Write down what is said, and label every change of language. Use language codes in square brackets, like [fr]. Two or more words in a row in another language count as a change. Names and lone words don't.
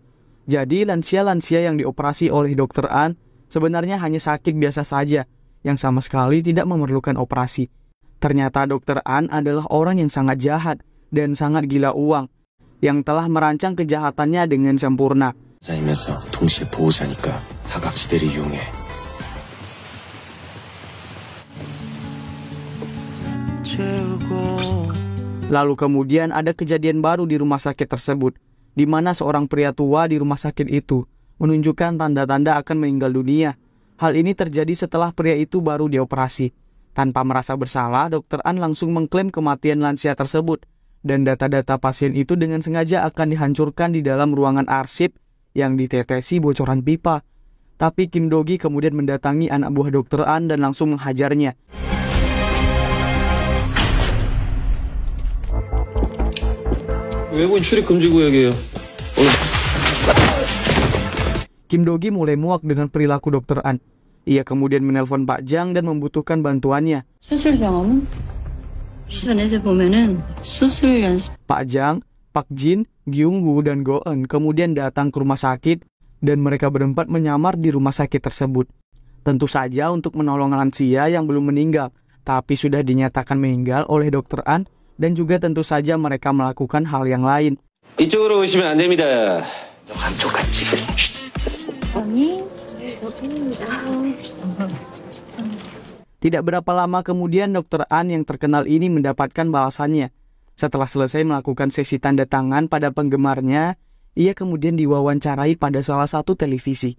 [id] Jadi lansia-lansia yang dioperasi oleh Dr. An sebenarnya hanya sakit biasa saja yang sama sekali tidak memerlukan operasi. Ternyata Dr. An adalah orang yang sangat jahat dan sangat gila uang yang telah merancang kejahatannya dengan sempurna. [ko] 자이면서 동시에 보호자니까 사각지대를 이용해. [id] Lalu kemudian ada kejadian baru di rumah sakit tersebut, di mana seorang pria tua di rumah sakit itu menunjukkan tanda-tanda akan meninggal dunia. Hal ini terjadi setelah pria itu baru dioperasi. Tanpa merasa bersalah, Dr. An langsung mengklaim kematian lansia tersebut, dan data-data pasien itu dengan sengaja akan dihancurkan di dalam ruangan arsip yang ditetesi bocoran pipa. Tapi Kim Do-gi kemudian mendatangi anak buah Dr. An dan langsung menghajarnya. [ko] 외국인 출입 금지 구역이에요. [id] Kim Do-gi mulai muak dengan perilaku Dr. An. Ia kemudian menelpon Pak Jang dan membutuhkan bantuannya. [ko] 수술 경험은 주변에서 보면은 수술 연습. [id] Pak Jang, Pak Jin, Gyung-gu, dan Go-eun kemudian datang ke rumah sakit dan mereka berempat menyamar di rumah sakit tersebut. Tentu saja untuk menolong lansia yang belum meninggal, tapi sudah dinyatakan meninggal oleh Dr. An, dan juga tentu saja mereka melakukan hal yang lain. [ko] 이쪽으로 오시면 안 됩니다. 한쪽 같이. [id] Tidak berapa lama kemudian Dr. An yang terkenal ini mendapatkan balasannya. Setelah selesai melakukan sesi tanda tangan pada penggemarnya, ia kemudian diwawancarai pada salah satu televisi.